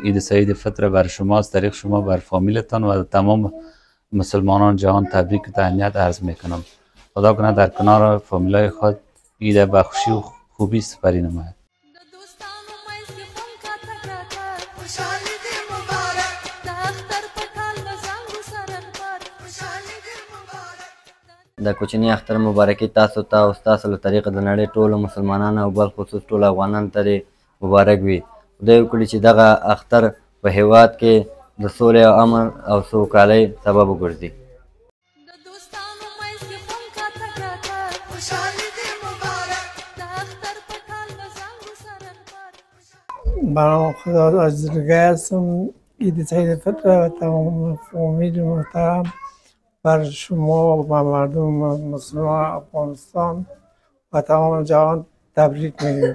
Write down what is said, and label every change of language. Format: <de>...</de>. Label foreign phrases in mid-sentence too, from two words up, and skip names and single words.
<fa>عید سعید فطر بر شما از طریق شما بر فامیلتان و تمام مسلمانان جهان تبریک و تهنیت عرض میکنم. خدا کنه در کنار فامیلای خود عید بخشی و خوبی سپری نماید.</fa> <ps>د کوچني اختر مبارکي تاسو ته او ستاسو له طریقه د نړۍ ټولو مسلمانانو او بالخصوص ټولو افغانانو ته مبارک وي. خدای وکړي چې دغه اختر په هیواد کې د سولې او امن او سوکالۍ سبب وګرځي.</ps> <fa>به نام خدا عزیزگاه هستم. عید سعید فطر و تمام فامیل محترم بر شما و مردم مسلمان افغانستان و تمام جهان تبریک میگیم.</fa>